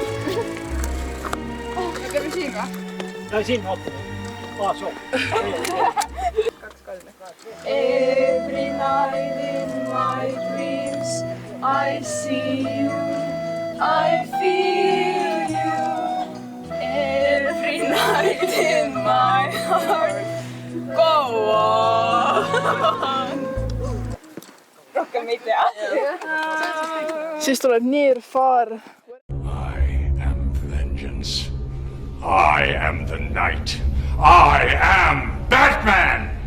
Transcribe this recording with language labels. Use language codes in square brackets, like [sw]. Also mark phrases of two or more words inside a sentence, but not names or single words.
[et] Käime siin või? Siin vaatame. Soo. [en] Every night in my dreams I see you, I feel you. Every night in my heart, go on. [et] Rohkem ei tea. Siis tuleb Near Far. [en] I am vengeance. I am the night. I am Batman!